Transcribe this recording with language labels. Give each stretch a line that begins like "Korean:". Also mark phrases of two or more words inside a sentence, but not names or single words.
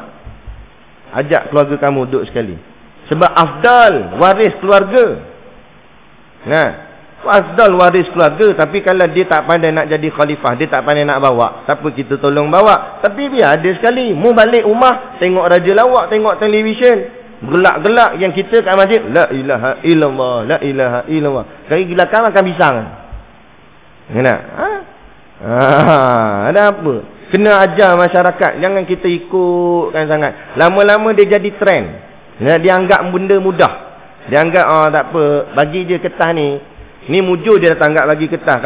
Malay: Ajak keluarga kamu duduk sekali. Sebab afdal waris keluarga. Afdal waris keluarga. Tapi kalau dia tak pandai nak jadi khalifah, dia tak pandai nak bawa, tak apa, kita tolong bawa. Tapi biar ada sekali. Mu balik rumah, tengok raja lawak, tengok televisyen, gelak-gelak. Yang kita kat masjid,
Arabic: la ilaha illallah, la ilaha illallah.
Malay: Kali gelakkan makan pisang. Ada apa? Kena ajar masyarakat. Jangan kita ikutkan sangat. Lama-lama dia jadi trend. Dia anggap benda mudah. Dia anggap tak apa, bagi je ketah ni. Ni mujur dia datang anggap bagi ketah.